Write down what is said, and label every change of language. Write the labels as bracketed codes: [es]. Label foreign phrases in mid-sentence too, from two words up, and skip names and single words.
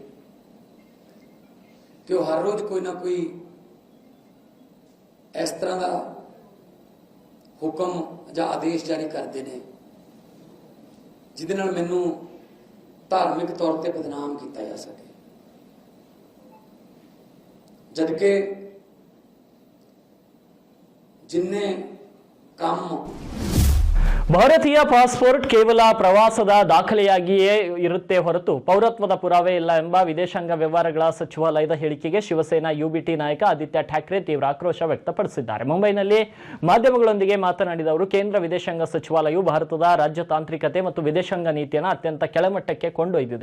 [pa] ਕਿ ਉਹ ਹਰ ਰੋਜ਼ ਕੋਈ ਨਾ ਕੋਈ ਇਸ ਤਰ੍ਹਾਂ ਦਾ ਹੁਕਮ ਜਾਂ ਆਦੇਸ਼ ਜਾਰੀ ਕਰਦੇ ਨੇ ਜਿਹਦੇ ਨਾਲ ਮੈਨੂੰ ਧਾਰਮਿਕ ਤੌਰ ਤੇ ਬਦਨਾਮ ਕੀਤਾ ਜਾ ਸਕੇ, ਜਦਕਿ ਜਿੰਨੇ ਕੰਮ [kn] ಭಾರತೀಯ ಪಾಸ್ಪೋರ್ಟ್ ಕೇವಲ ಪ್ರವಾಸದ ದಾಖಲೆಯಾಗಿಯೇ ಇರುತ್ತೆ ಹೊರತು ಪೌರತ್ವದ ಪುರಾವೆ ಇಲ್ಲ ಎಂಬ ವಿದೇಶಾಂಗ ವ್ಯವಹಾರಗಳ ಸಚಿವಾಲಯದ ಹೇಳಿಕೆಗೆ ಶಿವಸೇನಾ ಯುಬಿಟಿ ನಾಯಕ ಆದಿತ್ಯ ಠಾಕ್ರೆ ತೀವ್ರ ಆಕ್ರೋಶ ವ್ಯಕ್ತಪಡಿಸಿದ್ದಾರೆ. ಮುಂಬೈನಲ್ಲಿ ಮಾಧ್ಯಮಗಳೊಂದಿಗೆ ಮಾತನಾಡಿದ ಅವರು, ಕೇಂದ್ರ ವಿದೇಶಾಂಗ ಸಚಿವಾಲಯವು ಭಾರತದ ರಾಜತಾಂತ್ರಿಕತೆ ಮತ್ತು ವಿದೇಶಾಂಗ ನೀತಿಯನ್ನು ಅತ್ಯಂತ ಕೆಳಮಟ್ಟಕ್ಕೆ ಕೊಂಡೊಯ್ದಿದೆ.